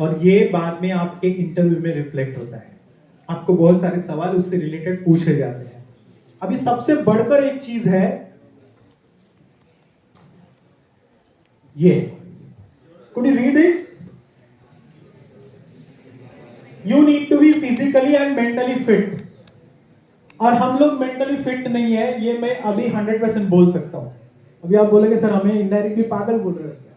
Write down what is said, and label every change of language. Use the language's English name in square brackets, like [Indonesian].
[Hindi] और ये बाद में आपके इंटरव्यू में रिफ्लेक्ट होता है, आपको बहुत सारे सवाल उससे रिलेटेड पूछे जाते हैं। अभी सबसे बढ़कर एक चीज है ये, [English] could you read it? You need to be physically and mentally fit. [Hindi] और हम लोग मेंटली फिट नहीं है, ये मैं अभी 100% बोल सकता हूँ। अभी आप बोलेंगे सर हमें इनडायरेक्टली पागल बोल रहे हो।